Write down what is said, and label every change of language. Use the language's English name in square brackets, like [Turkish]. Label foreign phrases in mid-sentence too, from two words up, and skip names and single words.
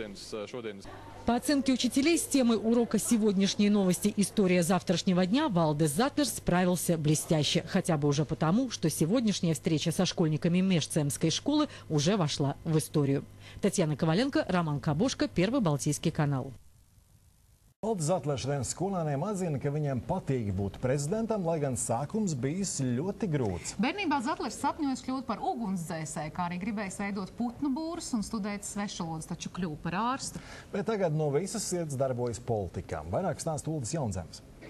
[Russian] По оценке учителей, с темой урока «Сегодняшние новости. История завтрашнего дня» Валдис Затлерс справился блестяще. Хотя бы уже потому, что сегодняшняя встреча со школьниками Межцемской школы уже вошла в историю. Татьяна Коваленко, Роман Кабошко, Первый Балтийский канал. [Latvian] Valdis Zatlers šodienas skolēniem atzina, ka viņiem patīk būt prezidentam, lai gan sākums bijis ļoti grūts. Bērnībā Zatlers sapņojas kļūt par ugunsdzēsēju, kā arī gribējis veidot putnu būrus un studēt svešvalodas, taču kļuva par ārstu. Bet tagad no visas sirds darbojas politikā. Vairāk stāsta Uldis Jaunzems.